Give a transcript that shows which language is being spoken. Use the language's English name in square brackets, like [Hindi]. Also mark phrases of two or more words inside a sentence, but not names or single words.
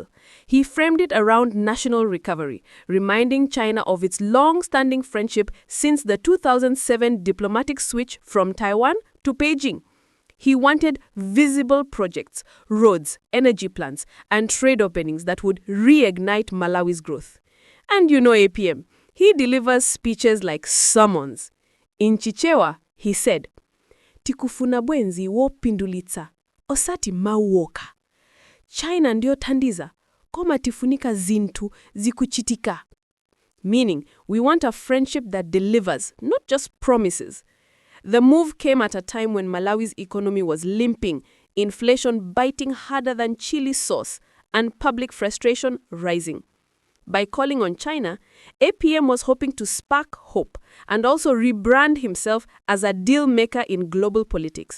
[English] He framed it around national recovery, reminding China of its long-standing friendship since the 2007 diplomatic switch from Taiwan to Beijing. He wanted visible projects, roads, energy plants, and trade openings that would reignite Malawi's growth. And you know APM, he delivers speeches like summons. In Chichewa, he said, [Nyanja] Tikufuna bwenzi wo pindulitsa, osati mauoka. China ndio tandiza, koma tifunika zintu zikuchitika. [English] Meaning, we want a friendship that delivers, not just promises. The move came at a time when Malawi's economy was limping, inflation biting harder than chili sauce, and public frustration rising. By calling on China, APM was hoping to spark hope and also rebrand himself as a deal maker in global politics.